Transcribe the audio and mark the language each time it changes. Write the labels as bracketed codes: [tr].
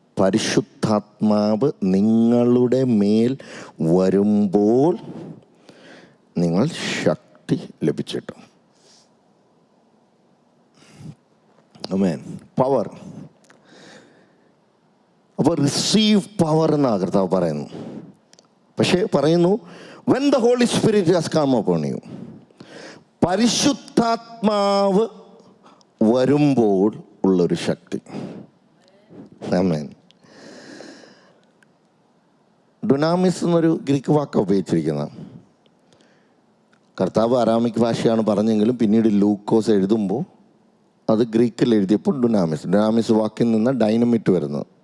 [ml] പരിശുദ്ധാത്മാവ് നിങ്ങളുടെ മേൽ വരുമ്പോൾ നിങ്ങൾ ശക്തി ലഭിച്ചിട്ടു. ആമേൻ. പവർ. അപ്പോൾ റിസീവ് പവർ എന്നാണ് കർത്താവ് പറയുന്നു. പക്ഷേ പറയുന്നു [en] when the Holy Spirit has come upon you. [ml] പരിശുദ്ധാത്മാവ് വരുമ്പോൾ ഉള്ളൊരു ശക്തി. ആമേൻ. ഡുനാമിസ് എന്നൊരു ഗ്രീക്ക് വാക്കാണ് ഉപയോഗിച്ചിരിക്കുന്നത്. കർത്താവ് അരാമിക് ഭാഷയാണ് പറഞ്ഞെങ്കിലും പിന്നീട് ലൂക്കോസ് എഴുതുമ്പോൾ അത് ഗ്രീക്കിൽ എഴുതിയപ്പോൾ ഡുനാമിസ് വാക്കിൽ നിന്ന് ഡൈനമിറ്റ് വരുന്നത്.